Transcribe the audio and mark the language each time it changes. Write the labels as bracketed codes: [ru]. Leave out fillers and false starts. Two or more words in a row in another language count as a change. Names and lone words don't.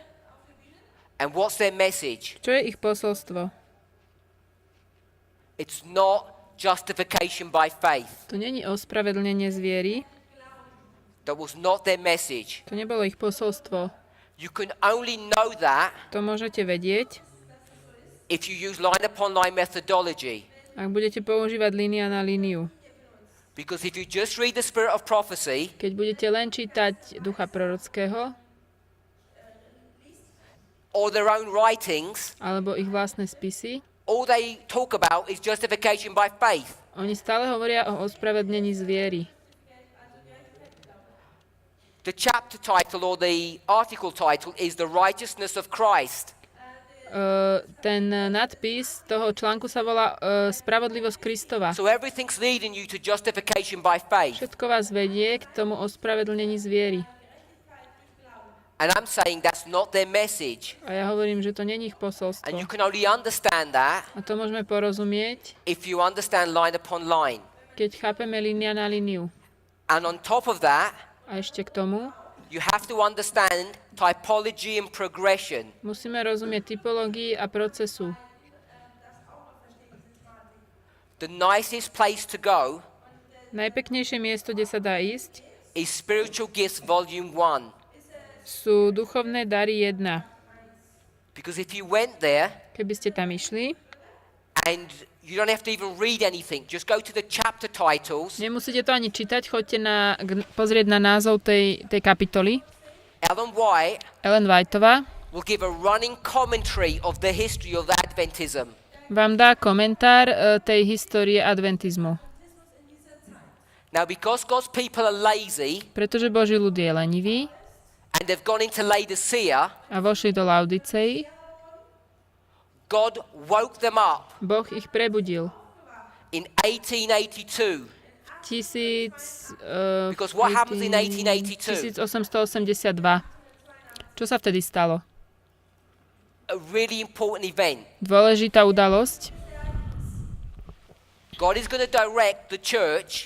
[en] And what's their message? [sk] Čo je ich posolstvo? [en] It's not justification by faith. [sk] To není ospravedlnenie z viery. [en] That was not their message. [sk] To nebolo ich posolstvo. [en] You can only know that [sk] To môžete vedieť, [en] if you use line upon line methodology. [sk] ak budete používať línia na líniu. [en] Because if you just read the spirit of prophecy, [sk] Keď budete len čítať ducha prorockého, [en] or their own writings, [sk] alebo ich vlastné spisy, [en] all they talk about is justification by faith. [sk] oni stále hovoria o ospravedlnení z viery. [en] The chapter title or the article title is The Righteousness of Christ. [sk] Ten nadpis toho článku sa volá Spravodlivosť Kristova. [en] So everything's leading you to justification by faith. [sk] Všetko vás vedie k tomu ospravedlnení z viery. [en] And I'm saying that's not their message. [sk] A ja hovorím, že to není ich [en] And [sk] posolstvo. [en] you can only understand that [sk] A to môžeme porozumieť, [en] if you understand line upon line. [sk] keď chápeme línia na líniu. [en] And on top of that, [sk] A ešte k tomu [en] you have to understand typology and progression. [sk] musíme rozumieť typológii a procesu. [en] The nicest place to go [sk] Najpeknejšie miesto, kde sa dá ísť, [en] is Spiritual Gifts Volume 1. [sk] sú duchovné dary 1. [en] Because if you went there [sk] Keby ste tam išli, [en] and you don't have to even read anything, just go to the chapter titles. [sk] nemusíte to ani čítať, choďte pozrieť na názov tej kapitoly. [en] Ellen White [sk] Ellen Whiteová [en] will give a running commentary of the history of Adventism. [sk] vám dá komentár tej histórie adventizmu. [en] Now, because God's people are lazy [sk] Pretože Boží ľud je lenivý [en] and they've gone into Laodicea, [sk] a vošli do Laodicei, [en] God woke them up [sk] Boh ich prebudil. [en] in 1882. Because what happens in 1882? [sk] 1882. Čo sa vtedy stalo? [en] A really important event. [sk] Dôležitá udalosť. [en] God is going to direct the church